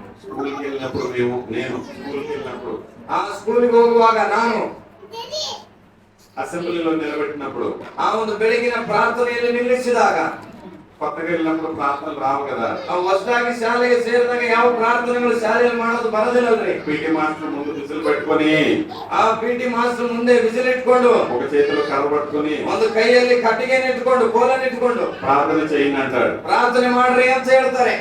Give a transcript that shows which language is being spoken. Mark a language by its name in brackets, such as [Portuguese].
[Telugu] స్కూల్కి వెళ్ళినప్పుడు నేను స్కూల్కి వెళ్ళినప్పుడు [Kannada] ಆ ಸ್ಕೂಲಿಗೆ ಹೋಗುವಾಗ ನಾನು [Telugu] అసెంబ్లీలో నిలబెట్టినప్పుడు [Kannada] ಆ ಒಂದು ಬೆಳಗಿನ ಪ್ರಾರ್ಥನೆಯಲ್ಲಿ ನಿಲ್ಲಿಸಿದಾಗ, [Telugu] కొత్తగా వెళ్ళినప్పుడు ప్రార్థనలు రావు కదా. [Kannada] ಹೊಸದಾಗಿ ಶಾಲೆಗೆ ಸೇರಿದಾಗ ಯಾವ ಪ್ರಾರ್ಥನೆಗಳು ಶಾಲೆಯಲ್ಲಿ ಮಾಡೋದು ಬರೋದಿಲ್ಲಲ್ರಿ. [Telugu] పీటీ మాస్టర్ ముందు విసులు పెట్టుకొని, [Kannada] ಆ ಪಿಟಿ ಮಾಸ್ಟರ್ ಮುಂದೆ ವಿಸಿಲ್ ಇಟ್ಕೊಂಡು, [Telugu] ఒక చేతిలో కర్ర పట్టుకొని, [Kannada] ಒಂದು ಕೈಯಲ್ಲಿ ಕಟ್ಟಿಗೆಯನ್ನು ಇಟ್ಕೊಂಡು ಕೋಲನ್ನು ಇಟ್ಕೊಂಡು [Telugu] ప్రార్థన చేయండి అంటాడు. [Kannada] ಪ್ರಾರ್ಥನೆ ಮಾಡ್ರಿ ಅಂತ ಹೇಳ್ತಾರೆ.